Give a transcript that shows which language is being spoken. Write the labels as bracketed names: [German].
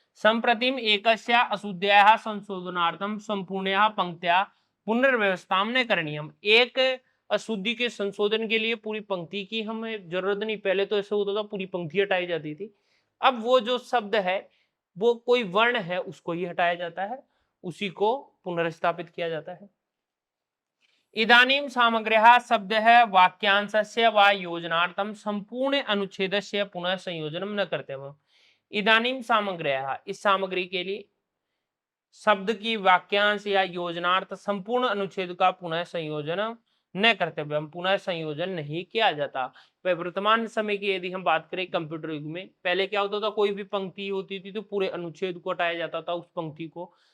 [Sanskrit] संप्रतिम एकस्या अशुद्ध्याः संशोधनार्थम संपूर्णया पंक्त्या पुनर्व्यवस्थाम न करणीयम, [Hindi] एक अशुद्धि के संशोधन के लिए पूरी पंक्ति की हमें जरूरत नहीं। पहले तो ऐसा होता था पूरी पंक्ति हटाई जाती थी। अब वो जो शब्द है, वो कोई वर्ण है उसको ही हटाया जाता है, उसी को पुनर्स्थापित किया जाता है। [Sanskrit] इदानीं सामग्र्याः शब्दः वाक्यांशस्य वा योजनार्थं संपूर्ण अनुच्छेदस्य पुनः संयोजनं न कर्तव्यम्। इदानीं सामग्र्याः, [Hindi] इस सामग्री के लिए शब्द की वाक्यांश या योजनार्थ संपूर्ण अनुच्छेद का पुनः संयोजन न कर्तव्य, पुनः संयोजन नहीं किया जाता। वर्तमान समय की यदि हम बात करें कंप्यूटर युग में, पहले क्या होता था, कोई भी पंक्ति होती थी तो पूरे अनुच्छेद को हटाया जाता था उस पंक्ति को।